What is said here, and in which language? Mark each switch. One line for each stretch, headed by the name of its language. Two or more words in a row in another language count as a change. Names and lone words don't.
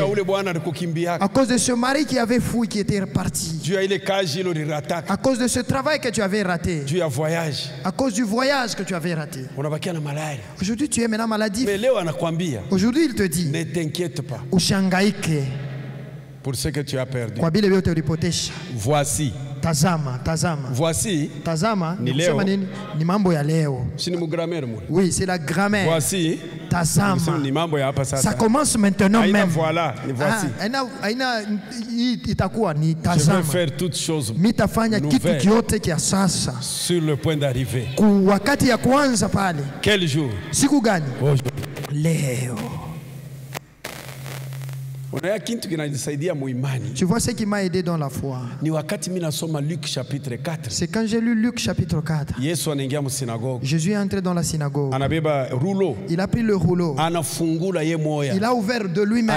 French: À cause de ce mari qui avait fui, qui était reparti. À cause de ce travail que tu avais raté. À cause du voyage que tu avais raté. Aujourd'hui, tu es maintenant maladif. Aujourd'hui, il te dit, ne t'inquiète pas.
Swahili: Ushangaike.
French: pour ce que tu as perdu.
Swahili: Kwa vile vyote ulipotesha.
French: Voici.
Swahili: Tazama, tazama.
French: Voici.
Swahili: Tazama, ni leo. Ni mambo ya leo. Si ni grammaire muli.
French: Oui, c'est la grammaire. Voici.
Swahili: Tazama. Ni mambo ya hapa sasa.
French: Ça commence maintenant même.
Swahili: Voilà, ni voici. Itakuwa ni tazama.
French: Je vais faire toutes choses.
Swahili: Mitafanya kitu kyote kia sasa.
French: Sur le point d'arriver.
Swahili: Wakati ya kuanza pale.
French: Quel jour?
Swahili: Siku gani?
French: Aujourd'hui.
Swahili: Leo.
French: Tu vois ce qui m'a aidé dans la foi. C'est quand j'ai lu Luc chapitre 4. Jésus est entré dans la synagogue. Il a pris le rouleau. Il a ouvert de lui-même.